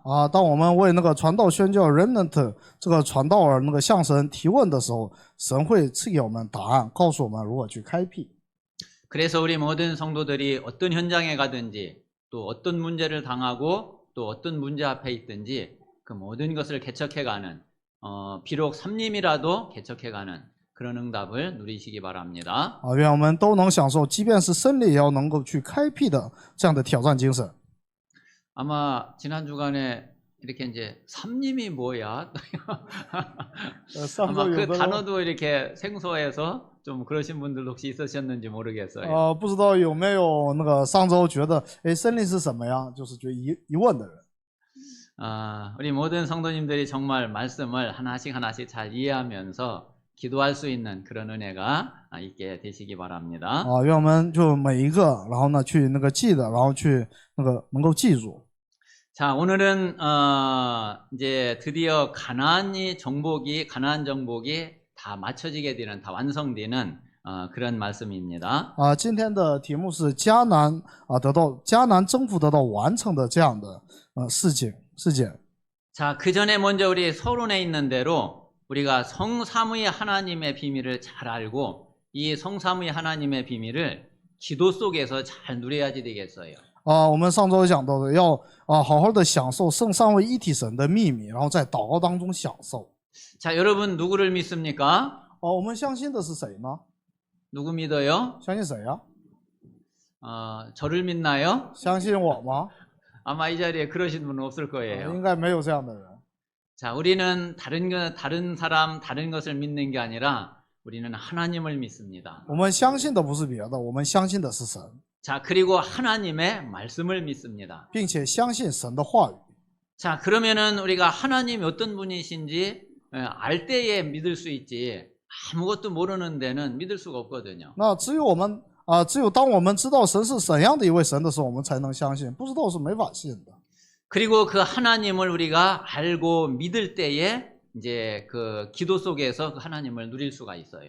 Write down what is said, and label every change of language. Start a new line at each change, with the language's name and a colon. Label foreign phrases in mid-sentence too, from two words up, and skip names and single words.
Chinese: 当我们为那个传道宣教 remnant 这个传道那个向神提问的时候，神会赐给我们答案，告诉我们如何去开辟。
Korean: 그래서 우리 모든 성도들이 어떤 현장에 가든지 또 어떤 문제를 당하고 또 어떤 문제 앞에 있든지 그 모든 것을 개척해가는 비록 삼림이라도 개척해가는 그런 응답을 누리시기 바랍니다.
Chinese: 愿我们都能享受，即便是胜利也要能够去开辟的这样的挑战精神。
Korean: 아마 지난 주간에 이렇게 이제 삼림이 뭐야? 아마 그 단어도 이렇게 생소해서 좀 그러신 분들 혹시 있으셨는지 모르겠어요.
Chinese: 不知道有没有那个上周觉得胜利是什么呀？就是觉得疑问的人。
Korean: 우리 모든 성도님들이 정말 말씀을 하나씩 잘 이해하면서 기도할 수 있는 그런 은혜가 있게 되시기 바랍니다.
Chinese: 愿我们就每一个，然后呢去那个记得，然后去那个能够记住。
Korean: 자, 오늘은 이제 드디어 가나안 정복이 다 맞춰지게 되는, 다 완성되는 그런 말씀입니다.
Chinese: 今天的题目是迦南征服得到完成的这样的事件。
Korean: 자, 그 전에 먼저 우리 서론에 있는 대로 우리가 성삼위 하나님의 비밀을 잘 알고 이 성삼위 하나님의 비밀을 기도 속에서 잘 누려야지 되겠어요.
Chinese: 我们上周讲到的，要好好的享受圣三位一体神的秘密，然后在祷告当中享受。
Korean: 자, 여러분 누구를 믿습니까?
Chinese: 我们相信的是谁呢？
Korean: 누구 믿어요?
Chinese: 相信谁呀？
Korean: 저를 믿나요?
Chinese: 相信我吗？
Korean: 아마 이 자리에 그러신 분은 없을 거예요.
Chinese: 应该没有这样的人。
Korean: 자, 우리는 다른 사람, 다른 것을 믿는 게 아니라 우리는 하나님을 믿습니다.
Chinese: 我们相信的不是别的，我们相信的是神，
Korean: 자, 그리고 하나님의 말씀을 믿습니다.
Chinese: 并且相信神的话语。
Korean: 자, 그러면은 우리가 하나님이 어떤 분이신지 알 때에 믿을 수 있지 아무것도 모르는 데는 믿을 수가 없거든요.
Chinese: 那只有当我们知道神是怎样的一位神的时候，我们才能相信，不知道是没法信的。
Korean: 그리고 그 하나님을 우리가 알고 믿을 때에 이제 그 기도 속에서 그 하나님을 누릴 수가 있어요.